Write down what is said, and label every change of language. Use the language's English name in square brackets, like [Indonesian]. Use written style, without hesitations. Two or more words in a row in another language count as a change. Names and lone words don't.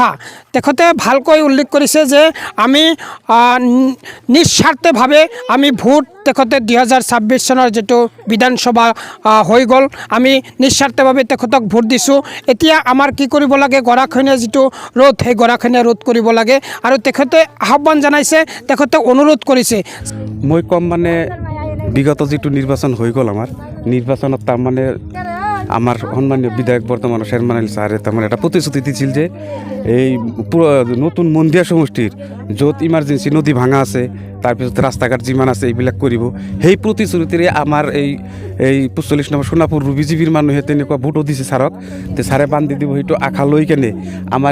[Assamese] তেখেতে ভালকৈ উল্লেখ কৰিছে যে আমি নিস্বাৰ্থভাৱে আমি ভোট, তেখেতে 2026 চনৰ যিটো বিধানসভা হৈ গ'ল, আমি নিস্বাৰ্থভাৱে তেখেতক ভোট দিছোঁ। এতিয়া আমাৰ কি কৰিব লাগে, গৰাখহনীয়া যিটো ৰোধ, সেই গৰাখহনীয়া ৰোধ কৰিব লাগে। আৰু তেখেতে আহ্বান জনাইছে, তেখেতে অনুৰোধ কৰিছে। মই কম মানে বিগত যিটো নিৰ্বাচন হৈ গ'ল, আমাৰ নিৰ্বাচনত তাৰমানে আমার সম্মানীয় বিধায়ক বর্তমান শেরমান আলী স্যারে তেমন একটা প্রতিশ্রুতি দিছিল যে এই নতুন মন্দিয়া সমষ্টির য'ত ইমার্জেন্সি নদী ভাঙা আছে তাৰপিছত ৰাস্তাঘাট যিমান আছে এইবিলাক কৰিব সেই প্ৰতিশ্ৰুতিৰে আমাৰ এই 45 নম্বৰ সোণাপুৰ বিজেপিৰ মানুহে তেনেকুৱা ভোটো দিছে ছাৰক তে ছাৰে বান্ধি দিব সেইটো আশা লৈ কেনে আমাৰ